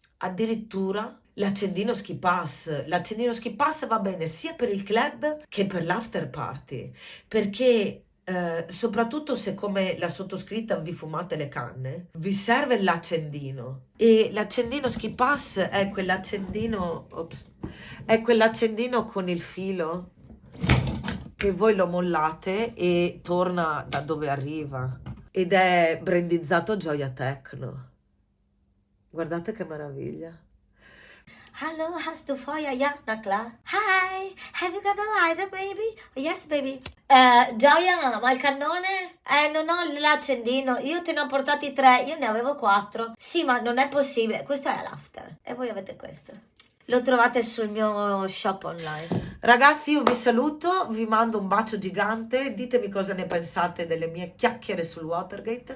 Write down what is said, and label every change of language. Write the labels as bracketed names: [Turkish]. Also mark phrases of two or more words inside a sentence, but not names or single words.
[Italian] Addirittura l'accendino [English] ski pass. [Italian] L'accendino [English] ski pass [Italian] va bene sia per il club che per l' [English] after party, [Italian] perché soprattutto se come la sottoscritta vi fumate le canne, vi serve l'accendino, e l'accendino [English] ski pass [Italian] è quell'accendino con il filo che voi lo mollate e torna da dove arriva, ed è brandizzato Gioia Techno. Guardate che meraviglia. [German] Hallo, hast du Feuer? Ja, na klar. [English] Hi, have you got a lighter, baby? Yes, baby. [Italian] Gioia, ma il cannone? Non ho l'accendino. Io te ne ho portati 3, io ne avevo 4. Sì, ma non è possibile. Questo è l'after. E voi avete questo. Lo trovate sul mio [English] shop online. [Italian] Ragazzi, io vi saluto, vi mando un bacio gigante, ditemi cosa ne pensate delle mie chiacchiere sul Watergate.